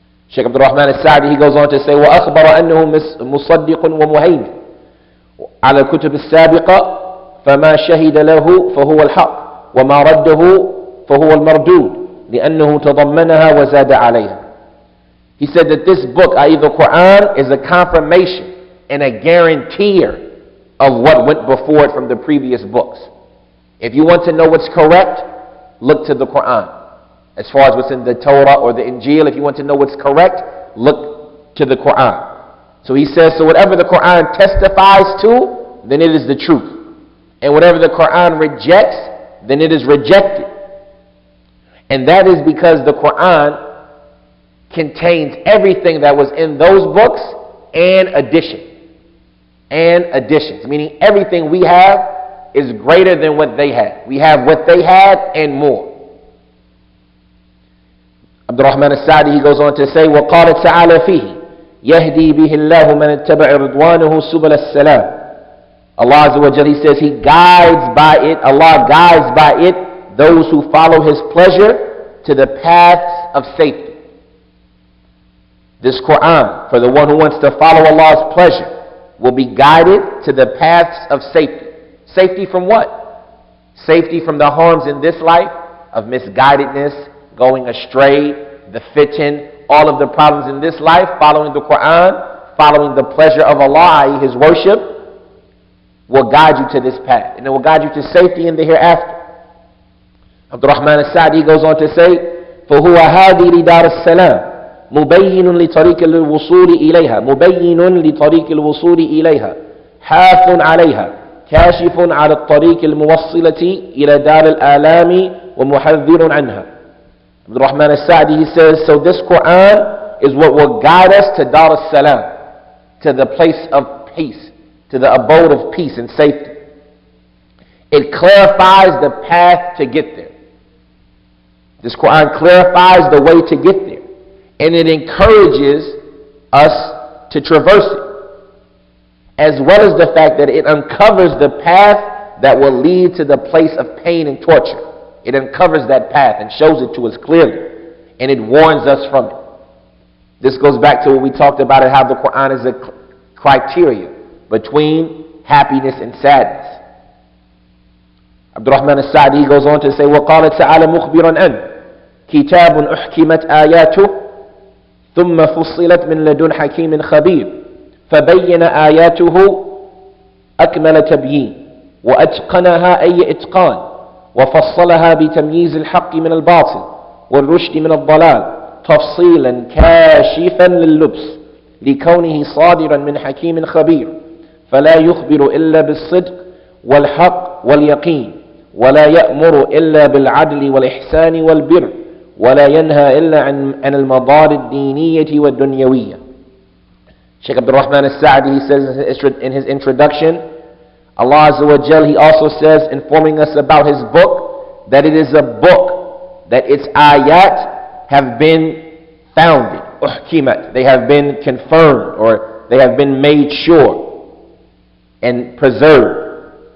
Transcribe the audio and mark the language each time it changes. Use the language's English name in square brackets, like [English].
[Arabic] Shaykh Abdul-Rahman al-Sa'di, [English] he goes on to say, [Arabic] وَأَخْبَرَ أَنَّهُ مُصَدِّقٌ وَمُهَيْمِنٌ عَلَى الْكُتُبِ السَّابِقَةِ فَمَا شَهِدَ لَهُ فَهُوَ الْحَقُّ وَمَا رَدَّهُ فَهُوَ الْمَرْدُودُ لِأَنَّهُ تَضَمَّنَهَا وَزَادَ عَلَيْهَا. [English] He said that this book, i.e. the Quran, is a confirmation and a guaranteer of what went before it from the previous books. If you want to know what's correct, look to the Quran. As far as what's in the Torah or the Injil, if you want to know what's correct, look to the Quran. So he says, so whatever the Quran testifies to, then it is the truth. And whatever the Quran rejects, then it is rejected. And that is because the Quran contains everything that was in those books and addition. And additions, meaning everything we have is greater than what they had. We have what they had and more. [Arabic] Abdul-Rahman al-Sa'di, [English] he goes on to say, [Arabic] وَقَالَ تَعَالَى فِيهِ يَهْدِي بِهِ اللَّهُ مَنْ اتَّبَعَ رِضْوَانَهُ سُبُلَ السَّلَامِ. [English] Allah Azza wa Jalla, he says, He guides by it, Allah guides by it those who follow His pleasure to the paths of safety. This Quran, for the one who wants to follow Allah's pleasure, will be guided to the paths of safety. Safety from what? Safety from the harms in this life, of misguidedness, going astray, the fitan, all of the problems in this life, following the Quran, following the pleasure of Allah, i.e. His worship, will guide you to this path. And it will guide you to safety in the hereafter. [Arabic] Abdul-Rahman al-Sa'di [English] goes on to say, [Arabic] فهو هادي لدار السلام مبين لطريق الوصول إليها مبين لطريق الوصول إليها حاث عليها كاشف على الطريق الموصلة إلى دار الآلام ومحذر عنها. [English] Abdul Rahman al-Sa'di, he says, so this Quran is what will guide us to Dar al-Salam, to the place of peace, to the abode of peace and safety. It clarifies the path to get there. This Quran clarifies the way to get there. And it encourages us to traverse it. As well as the fact that it uncovers the path that will lead to the place of pain and torture. It uncovers that path and shows it to us clearly. And it warns us from it. This goes back to what we talked about, how the Quran is a criteria between happiness and sadness. [Arabic] Abdul-Rahman al-Sa'di [English] goes on to say, [Arabic] وَقَالَ تَعَالَى مُخْبِرًا أَنْ كِتَابٌ أُحْكِمَتْ آيَاتُهُ ثُمَّ فُصِّلَتْ مِنْ لَدُنْ حَكِيمٍ خَبِيرٍ فَبَيَّنَ آيَاتُهُ أَكْمَلَ تَبْيِينٍ وَأَتْقَنَهَا أي إتقان وفصلها بتمييز الحق من الباطل والرشد من الضلال تفصيلا كاشفا لللبس لكونه صادرا من حكيم خبير فلا يخبر إلا بالصدق والحق واليقين ولا يأمر إلا بالعدل والإحسان والبر ولا ينهى إلا عن المضار الدينية والدنيوية. [English] Shaykh Abdul-Rahman al-Sa'di, he says in his introduction, Allah Azza wa Jal, He also says, informing us about His book, that it is a book, that its ayat have been founded, uhkimat, they have been confirmed, or they have been made sure and preserved.